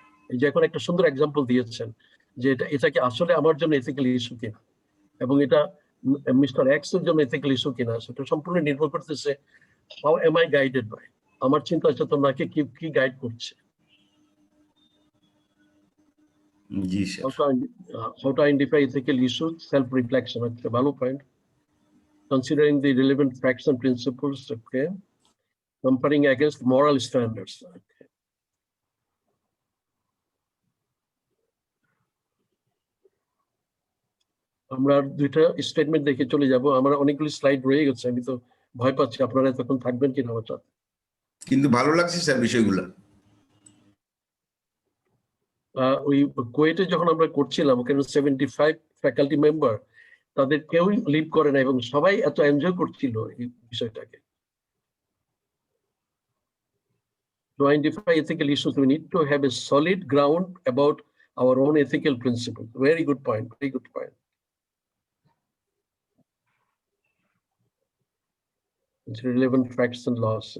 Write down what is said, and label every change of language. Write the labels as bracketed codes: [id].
[bn] এই যে এখন একটা সুন্দর এক্সাম্পল দিয়েছেন যে এটা কি আসলে আমার জন্য এথিক্যাল ইস্যু কিনা, এবং এটা মিস্টার এক্স এর জন্য এথিক্যাল ইস্যু কিনা, সেটা সম্পূর্ণ নির্ভর করতেছে [en] how am I guided by, [bn] আমার চিন্তা চেতনাকে কি গাইড করছে। জি sir. [en] How to identify ethical issues, self reflection, [bn] একটা ভালো point. [en] Considering the relevant facts and principles, okay. Comparing against moral standards. Okay. [bn] আমরা দুইটা স্টেটমেন্ট দেখে চলে যাব, আমরা অনেকগুলি স্লাইড রয়ে গেছে, আমি তো ভয় পাচ্ছি আপনারা তখন থাকবেন কিনা আমার সাথে। কিন্তু ভালো লাগছে স্যার বিষয়গুলো। ওই কুয়েটে যখন আমরা করছিলাম ওখানে 75 ফ্যাকাল্টি মেম্বার, তাদের কেউই লিভ করে না এবং সবাই এত এনজয় করছিল এই বিষয়টাকে। [en] To identify ethical issues, we need to have a solid ground about our own ethical principles. Very good point. Very good point. It's relevant facts and laws.